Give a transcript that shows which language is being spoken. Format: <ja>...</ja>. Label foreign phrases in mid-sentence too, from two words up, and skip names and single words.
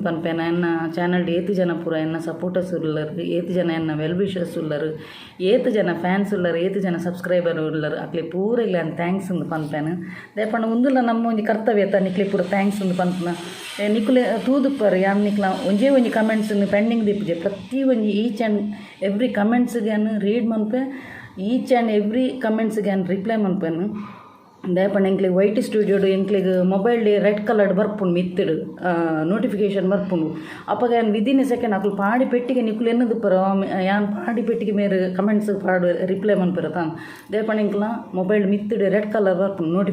<tcy>ಪನ್ಪೇನ ಎನ್ನ ಚಾನಲ್ ಏತು ಜನ ಪೂರ ಎನ್ನ ಸಪೋರ್ಟರ್ಸ್ ಉಳ್ಳರು ಏತು ಜನ ಎನ್ನ</tcy> <en>well wishers</en> <tcy>ಉಳ್ಳರು ಏತು ಜನ ಫ್ಯಾನ್ಸ್ ಉಳ್ಳರು ಏತು ಜನ ಸಬ್ಸ್ಕ್ರೈಬರ್ ಉಳ್ಳರು ಅಕ್ಲೆ ಪೂರೆಗ್ಲ ಥ್ಯಾಂಕ್ಸ್ ಅಂದು ಪನ್ಪೇನ ದಯಪಣ್ಣ ಒಂದುಲ್ಲ ನಮ್ಮ ಒಂಜಿ ಕರ್ತವ್ಯ ನಿಕ್ಲೆ ಪೂರ ಥ್ಯಾಂಕ್ಸ್ ಅಂದು ಪನ್ಪನ ನಿಕ್ಲೆ ತೂದುಪ್ಪರು ಯಾನ್ ನಿಕ್ಲ ಒಂಜೇ ಒಂಜಿ</tcy> <en>comments pending</en> <tcy>ದಿಪ್ಪುಜೆ ಪ್ರತಿ ಒಂಜಿ</tcy> <en>each and every</en> <tcy>ಕಮೆಂಟ್ಸ್ಗೆ ರೀಡ್ ಮನ್ಪೆ</tcy> <en>each and every</en> <tcy>ಕಮೆಂಟ್ಸ್ಗೆ ರಿಪ್ಲೈ ಮನ್ಪೇನು ದಯಪಣ್ಣ ಎಂಕ್ಲಿಗೆ ವೈಟ್ ಸ್ಟುಡಿಯೋಡು ಎಂಕ್ಲಿಗೆ</tcy> <en>mobile red coloured</en> <tcy>ಬರ್ಪುಂಡು ಮಿತ್ತಿಡು ನೋಟಿಫಿಕೇಶನ್ ಬರ್ಪುಂಡು ಅಪ್ಪಾಗ ಏನು</tcy> <en>within second</en> <tcy>ಅಕ್ಲು ಪಾಡಿ ಪೆಟ್ಟಿಗೆ ನಿಕ್ಲು ಎನ್ನದು ಪರ ಯಾನ್ ಪಾಡಿ ಪೆಟ್ಟಿಗೆ ಮೇರೆ ಕಮೆಂಟ್ಸ್ ಪಾಡು ರಿಪ್ಲೈ ಮನ್ಪಿರ ತಾನು ದಯಪಣ್ಣ ಎಂಕ್ಲ ಮೊಬೈಲ್ ಮಿತ್ತಿಡು</tcy> <en>red colour</en> <tcy>ಬರ್ಪುಂಡು</tcy>